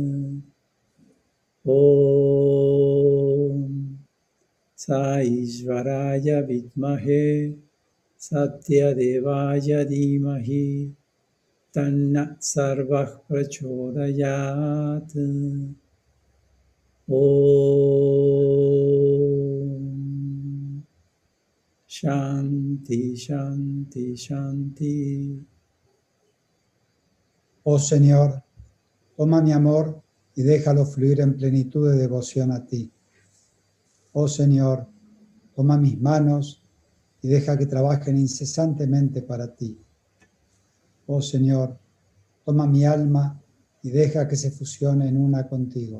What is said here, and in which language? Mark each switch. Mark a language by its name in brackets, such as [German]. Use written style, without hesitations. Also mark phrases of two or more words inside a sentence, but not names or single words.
[Sanskrit] Om Saishvaraya Vidmahe Satya Devaya Dhimahi Tanna Sarvah Prachodayat. Om Shanti, Shanti, Shanti. [Spanish] Oh Señor, toma mi amor y déjalo fluir en plenitud de devoción a ti. Oh Señor, toma mis manos y deja que trabajen incesantemente para ti. Oh Señor, toma mi alma y deja que se fusione en una contigo.